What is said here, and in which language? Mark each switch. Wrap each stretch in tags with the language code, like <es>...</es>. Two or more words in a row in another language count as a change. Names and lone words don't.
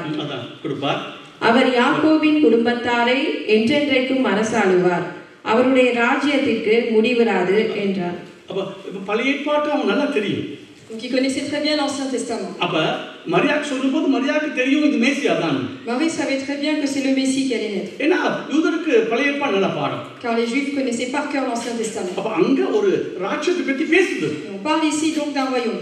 <ta>அவர் யாக்கோபின் குடும்பத்தாரை என்றென்றைக்கும் அரசாளுவார், அவருடைய ராஜ்யத்திற்கு முடிவராது என்றார். பழைய ஏற்பாட்டு அவன் நல்லா தெரியும்.</ta> <fr>Donc il connaissait très bien l'Ancien Testament. Marie savait très bien que c'est le Messie qui allait naître. Car les Juifs connaissaient par cœur l'Ancien Testament. On parle ici donc d'un royaume.</fr>